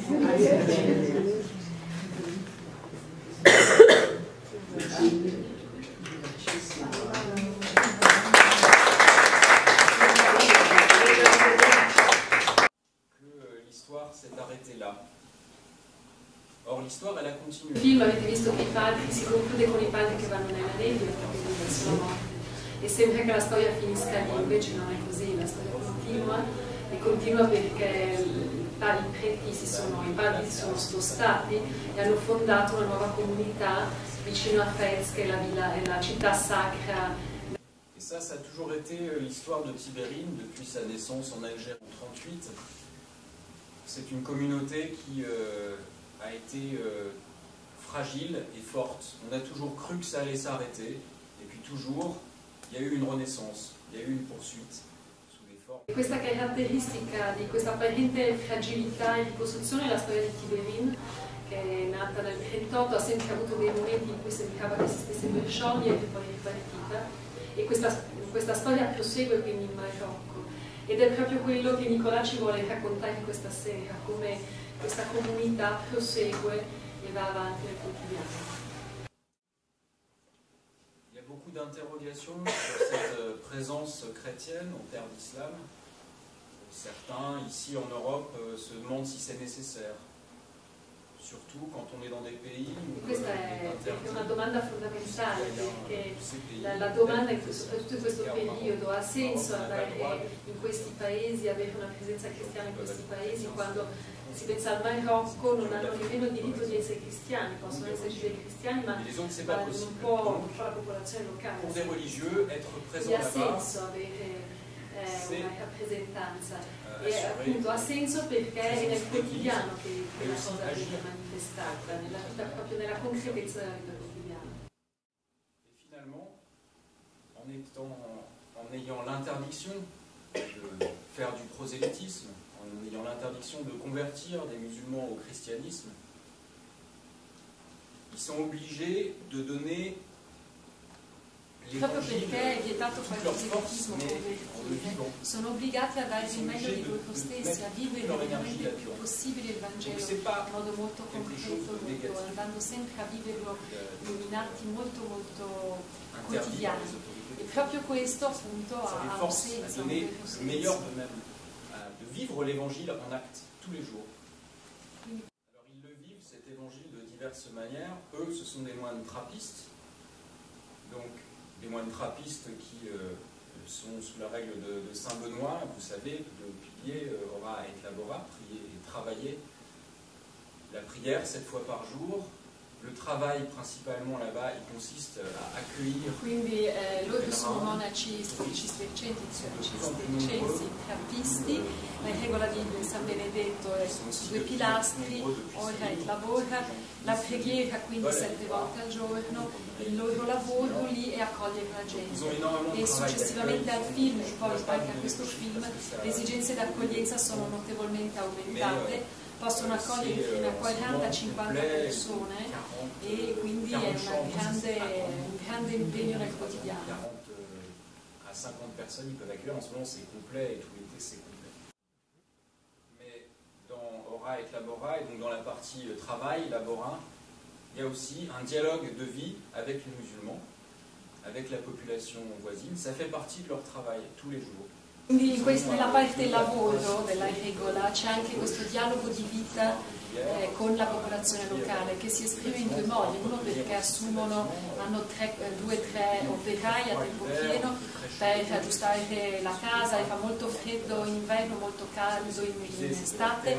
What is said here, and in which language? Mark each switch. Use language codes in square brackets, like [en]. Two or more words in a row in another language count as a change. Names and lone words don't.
[fr] Merci. L'histoire s'est arrêtée là. Or l'histoire elle a continué. [it] Il film avete visto che i padri si conclude con i padri che vanno nella nebbia proprio verso la morte e sembra che la storia finisca lì, invece non è così, la storia continua e continua perché i padri si sono spostati e hanno fondato una nuova comunità vicino a Fez che è la città sacra. [fr] Et ça a toujours été l'histoire de Tibérine depuis sa naissance en Algérie en 1938. C'est une communauté qui a été fragile et forte. On a toujours cru que ça allait s'arrêter, et puis toujours, il y a eu une renaissance, il y a eu une poursuite. [it] Questa caratteristica di questa apparente fragilità e ricostruzione è la storia di Tiberin, che è nata nel 38, ha sempre avuto dei momenti in cui sembrava che si stesse per sciogliere e poi ripartita, e questa storia prosegue quindi in Marocco, ed è proprio quello che Nicolà ci vuole raccontare questa sera, come questa comunità prosegue e va avanti nel quotidiano. [fr] Beaucoup d'interrogations sur cette présence chrétienne en terre d'islam. Certains, ici en Europe, se demandent si c'est nécessaire. Surtout quand on est dans des pays où [it] questa è una domanda fondamentale, perché la domanda è che soprattutto in questo periodo ha senso andare in questi paesi, avere una presenza cristiana in questi paesi, quando si pensa al Marocco non hanno nemmeno il diritto di essere cristiani, possono esserci dei cristiani, ma un po' la popolazione locale. [fr] Pour des religieux, être présent [it] ha [fr] là-bas, [it] senso avere una rappresentanza, e appunto ha senso perché è nel quotidiano che la cosa viene manifestata, nella vita, proprio nella concretezza della vita quotidiana. [fr] Et finalement, en ayant l'interdiction de faire du prosélytisme, en ayant l'interdiction de convertir des musulmans au christianisme, ils sont obligés de donner [it] proprio perché è vietato fare il proselitismo convertito, sono obbligati a dare il meglio di loro stessi, a vivere veramente il più possibile il Vangelo in modo molto concreto, andando sempre a viverlo in atti molto molto quotidiani. E proprio questo appunto ha un senso, un vero senso. [fr] De vivre l'évangile en acte tous les jours. Alors ils le vivent cet évangile de diverses manières. Eux, ce sont des moines trappistes, donc des moines trappistes qui sont sous la règle de Saint Benoît. Vous savez, le pilier [la] ora et labora, [fr] prier et travailler. La prière 7 fois par jour. Le travail principalement là-bas, il consiste à accueillir. [it] Quindi loro sono monaci cistercensi, trappisti, la regola di San Benedetto è su 2 pilastri, ora e lavora, la preghiera quindi 7 volte al giorno, il loro lavoro lì è accogliere la gente. E successivamente al film e poi anche a questo film le esigenze d'accoglienza sono notevolmente aumentate. Possono accogliere fino a 40-50 persone e quindi è un grande impegno nel quotidiano. [fr] 40 à 50 personnes ils peuvent accueillir, en ce moment c'est complet et tout l'été c'est complet. Mais dans [la] Ora et Labora, [fr] et donc dans la partie travail, Labora, il y a aussi un dialogue de vie avec les musulmans, avec la population voisine. Ça fait partie de leur travail tous les jours. [it] Quindi nella parte lavoro della regola c'è anche questo dialogo di vita con la popolazione locale che si esprime in 2 modi. Uno perché hanno 2-3 operai a tempo pieno per aggiustare la casa, e fa molto freddo in inverno, molto caldo in estate,